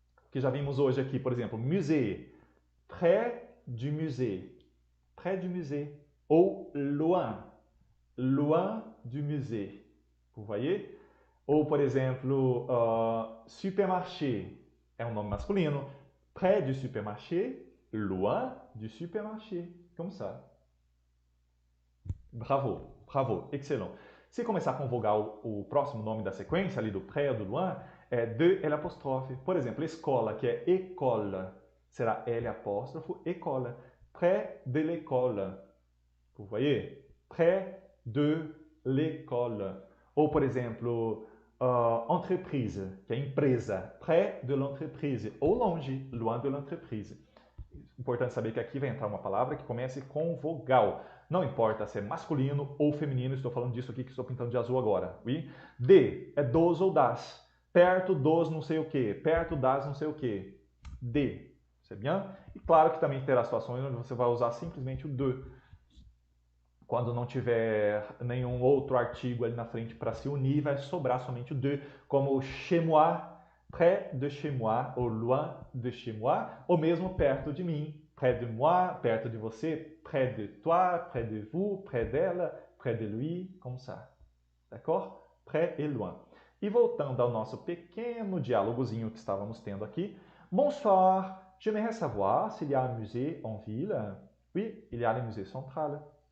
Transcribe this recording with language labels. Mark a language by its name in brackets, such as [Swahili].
[Portuguese] Que já vimos hoje aqui, por exemplo, musée. [French] Près du musée. Près du musée. Ou loin. Loin du musée. Vous voyez? [Portuguese] Ou, por exemplo, supermarché é um nome masculino. [French] Près du supermarché, loin du supermarché. Como ça? Bravo, bravo, excellent. [Portuguese] Se começar com vogal o próximo nome da sequência, ali do près ou do loin, é de L apóstrofe. Por exemplo, escola, que é école, será L apóstrofo, école. [French] Près de l'école. Vous voyez? Près de l'école. [Portuguese] Ou, por exemplo, entreprise, que é empresa. [French] Près de l'entreprise. Ou longe, loin de l'entreprise. [Portuguese] Importante saber que aqui vai entrar uma palavra que comece com vogal. Não importa se é masculino ou feminino, estou falando disso aqui que estou pintando de azul agora. Oui? De é dos ou das. Perto dos não sei o que. Perto das não sei o que. De. [French] C'est bien? [Portuguese] E claro que também terá situações onde você vai usar simplesmente o de. Quando não tiver nenhum outro artigo ali na frente para se unir, vai sobrar somente o de, como [French] chez moi, près de chez moi, [Portuguese] ou loin de chez moi, ou mesmo perto de mim, [French] près de moi, [Portuguese] perto de você, [French] près de toi, près de vous, près d'elle, près de lui, [Portuguese] como ça. [French] D'accord? Près et loin. [Portuguese] E voltando ao nosso pequeno diálogozinho que estávamos tendo aqui. [French] Bonsoir, j'aimerais savoir s'il y a un musée en ville. Oui, il y a le musée central.